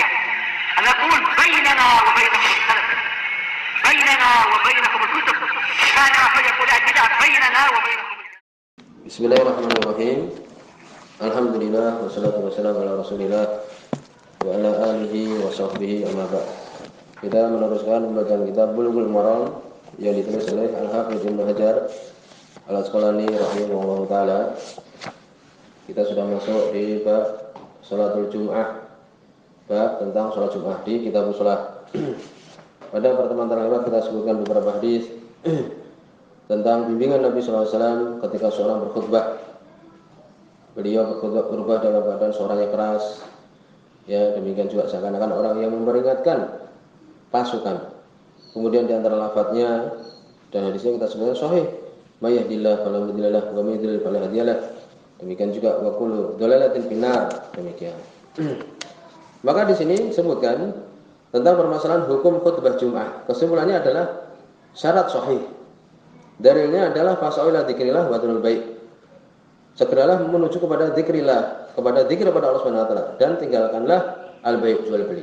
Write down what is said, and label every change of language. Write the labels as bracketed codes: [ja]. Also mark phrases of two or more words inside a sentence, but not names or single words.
[ar] نقول بيننا وبينكم السلف، بيننا وبينكم الكتب، كان فيقول البدع بيننا وبينكم. بسم الله الرحمن الرحيم. الحمد لله والصلاة والسلام على رسول الله وعلى آله وصحبه أما بعد. [id] Kita meneruskan pembacaan kitab Bulughul Maram yang ditulis oleh Al-Hafidz Ibnu Hajar Al-Asqalani [ar] رحمه الله تعالى. [id] Kita sudah masuk di bab [ar] صلاة الجمعة, [id] bab tentang salat Jumat di kitab shalah. Pada pertemuan terakhir kita sebutkan beberapa hadis tentang bimbingan Nabi SAW ketika seorang berkhutbah. Beliau berkhutbah dalam keadaan suaranya keras, ya, demikian juga seakan-akan orang yang memperingatkan pasukan. Kemudian di antara lafadznya dan hadisnya kita sebutkan sahih, [ar] من يهده الله فلا مضل له ومن يضلل فلا هادي له. [id] Demikian juga [ar] وكل ضلالة في النار, [id] demikian. Maka di sini sebutkan tentang permasalahan hukum khutbah Jumat. Kesimpulannya adalah syarat sahih. Dalilnya adalah [ar] فاسعوا إلى ذكر الله وذروا البيع. [id] Segeralah menuju kepada dzikrillah, kepada dzikir kepada Allah [ar] سبحانه وتعالى, [id] dan tinggalkanlah al-bai' jual beli.